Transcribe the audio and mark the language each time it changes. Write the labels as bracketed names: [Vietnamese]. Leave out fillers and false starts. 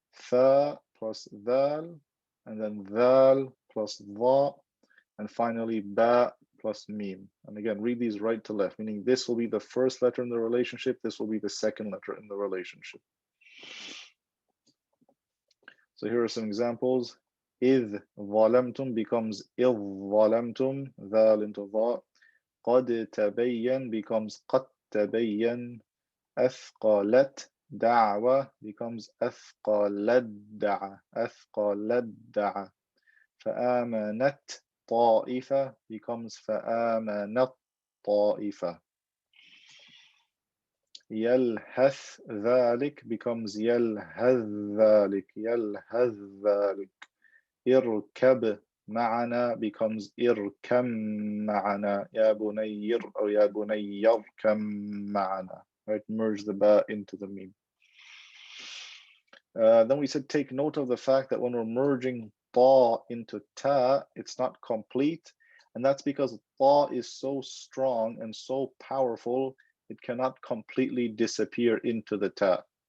[English] Tha plus dal, and then dal plus dha, and finally ba plus mim. And again, read these right to left, meaning this will be the first letter in the relationship, this will be the second letter in the relationship. So here are some examples. [Arabic] إذ ظلمتم [English] becomes [Arabic] إذ ظلمتم, ذال [English] into [Arabic] ظا. قد تبين [English] becomes [Arabic] قد تبين. أثقلت دعوة [English] becomes [Arabic] أثقلت دعة. أثقلت دعة. فآمنت طائفة [English] becomes [Arabic] فآمنت طائفة. يلهث ذلك [English] becomes [Arabic] يلهث ذلك. يلهث ذلك. اركب معنا [English] becomes [Arabic] اركم معنا. يا بني أو يا بني اركم معنا. [English] Right, merge the ba into the mim. Then we said take note of the fact that when we're merging ta into ta, it's not complete. And that's because ta is so strong and so powerful, it cannot completely disappear into the ta.